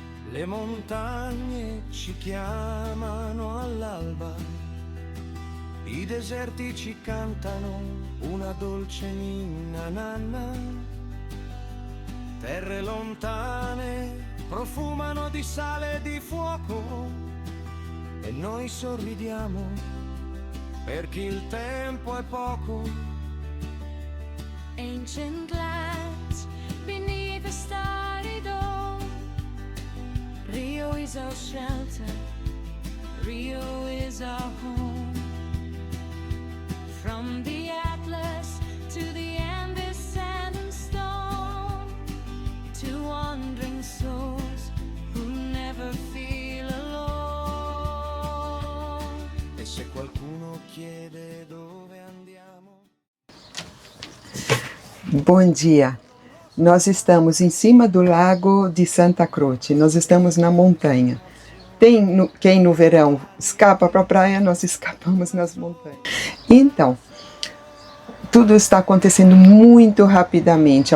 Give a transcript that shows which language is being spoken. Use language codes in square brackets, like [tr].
[it] Le montagne ci chiamano all'alba, i deserti ci cantano una dolce ninna nanna, terre lontane profumano di sale e di fuoco e noi sorridiamo perché il tempo è poco. [en] Ancient lands beneath the starry dome, Rio is our shelter, Rio is our home. From the Atlas to the Andes sand and stone, to wandering souls who never feel alone. [it] E se qualcuno chiede dove andiamo? [pt] Bom dia! Nós estamos em cima do lago de Santa Croce, nós estamos na montanha. Quem no verão escapa para a praia, nós escapamos nas montanhas. Então, tudo está acontecendo muito rapidamente.